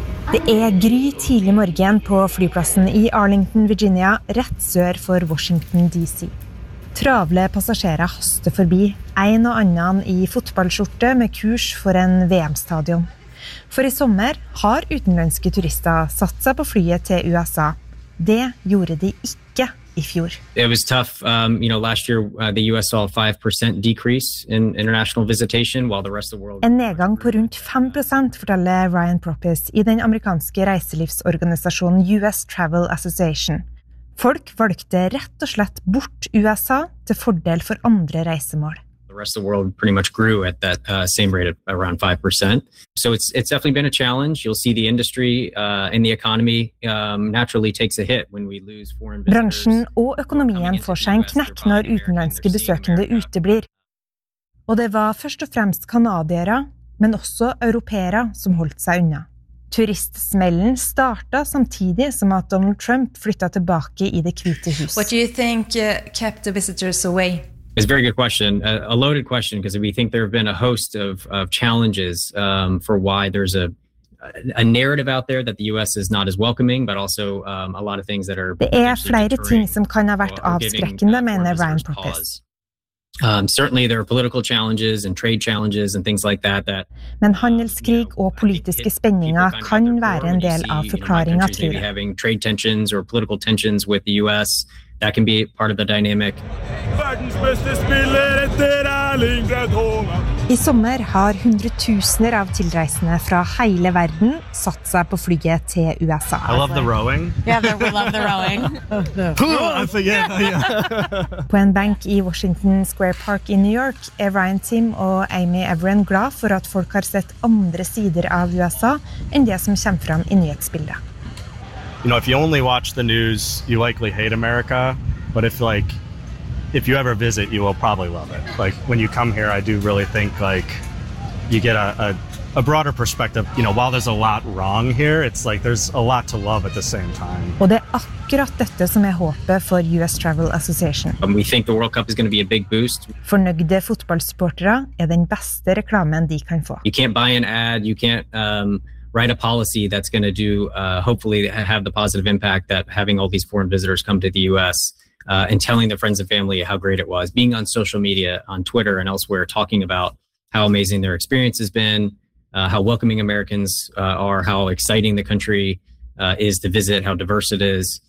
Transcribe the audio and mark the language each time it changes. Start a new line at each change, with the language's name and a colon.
Norwegian: Det er gry tidlig morgen på flyplassen i Arlington, Virginia, rett sør for Washington, D.C. Travle passasjerer haster forbi, en og annen i fotballskjorte med kurs for en VM-stadion. For i sommer har utenlandske turister satt seg på flyet til USA. Det gjorde de ikke i fjor.
English: It was tough. Last year the US saw a 5% decrease in international visitation while the rest of the world.
Norwegian: En nedgang på rundt 5%, forteller Ryan Propis i den amerikanske reiselivsorganisasjonen US Travel Association. Folk valgte rett og slett bort USA til fordel for andre reisemål.
English: The rest of the world pretty much grew at that same rate of around 5%. So it's definitely been a challenge. You'll see the industry and the economy naturally takes a hit when we lose foreign visitors.
Norwegian: Bransjen og økonomien får seg en knekk når utenlandske besøkende uteblir. Og det var først og fremst kanadiere, men også europeere som holdt seg unna. Turistsmellen startet samtidig som at Donald Trump flyttet tilbake i det hvite hus.
English: What do you think kept the visitors away? It's a very good question, a loaded question, because we think there have been a host of challenges for why there's a narrative out there that the U.S. is not as welcoming, but also a lot of things that are...
Norwegian: Det flere ting som kan ha vært avskrekkende, mener Ryan Propis.
English: Certainly there are political challenges and trade challenges and things like that.
Norwegian: Men handelskrig og politiske spenninger kan være en del av forklaringen, tror jeg.
English: Maybe having trade tensions or political tensions with the U.S., that can be part of the dynamic.
Norwegian: I sommer har hundretusener av tilreisende fra hele verden satt seg på flyet til USA.
English: I love the rowing. Yeah, we love the rowing. I forget. Yeah.
Norwegian: På en benk i Washington Square Park i New York er Ryan Tim og Amy Everen glad for at folk har sett andre sider av USA enn det som kommer fram i nyhetsbildet.
English: You know, if you only watch the news, you likely hate America, but if you ever visit, you will probably love it. Like, when you come here, I do really think, like, you get a broader perspective. You know, while there's a lot wrong here, it's like there's a lot to love at the same time.
Norwegian: Og det akkurat dette som håpet for US Travel Association.
English: We think the World Cup is going to be a big boost.
Norwegian: Fornøyde fotballsupportere den beste reklamen de kan få.
English: You can't buy an ad, you can't... write a policy that's going to do hopefully have the positive impact that having all these foreign visitors come to the US and telling their friends and family how great it was, being on social media, on Twitter and elsewhere, talking about how amazing their experience has been, how welcoming Americans are, how exciting the country is to visit, how diverse it is.